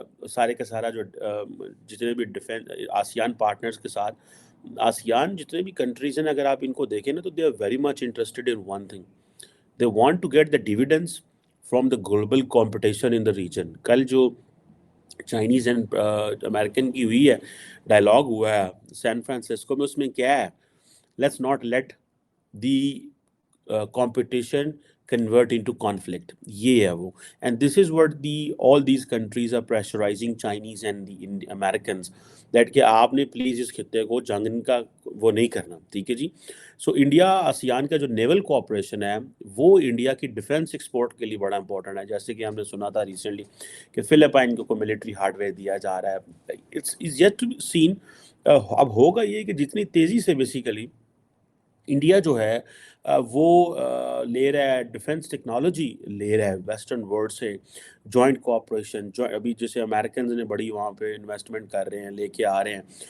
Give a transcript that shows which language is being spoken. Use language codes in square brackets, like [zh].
[ur] سارے کا سارا جو جتنے بھی آسیان پارٹنرز کے ساتھ، آسیان جتنے بھی کنٹریز ہیں، اگر آپ ان کو دیکھیں نا تو [en] They are very much interested in one thing, they want to get the dividends from the global competition in the region. [ur] کل جو چائنیز اینڈ امریکن کی ہوئی ہے، ڈائلاگ ہوا ہے سین فرانسسکو میں، اس میں کیا ہے؟ [en] Let's not let the competition convert into conflict. [ur] یہ ہے وہ. [en] And this is what all these countries are pressurizing Chinese and the Americans that [ur] کہ آپ نے پلیز اس خطے کو جنگ کا وہ نہیں کرنا. ٹھیک ہے جی. سو انڈیا آسیان کا جو نیول کوآپریشن ہے وہ انڈیا کی ڈیفنس ایکسپورٹ کے لیے بڑا امپورٹنٹ ہے. جیسے کہ ہم نے سنا تھا ریسنٹلی کہ فلپائن کو ملٹری ہارڈ ویئر دیا جا رہا ہے. [en] It's yet to be seen. [ur] اب ہوگا یہ کہ جتنی تیزی سے بیسیکلی انڈیا جو ہے وہ لے رہا ہے ڈیفنس ٹیکنالوجی، لے رہا ہے ویسٹرن ورلڈ سے جوائنٹ کوآپریشن، ابھی جیسے امریکنز نے بڑی وہاں پہ انویسٹمنٹ کر رہے ہیں، لے کے آ رہے ہیں.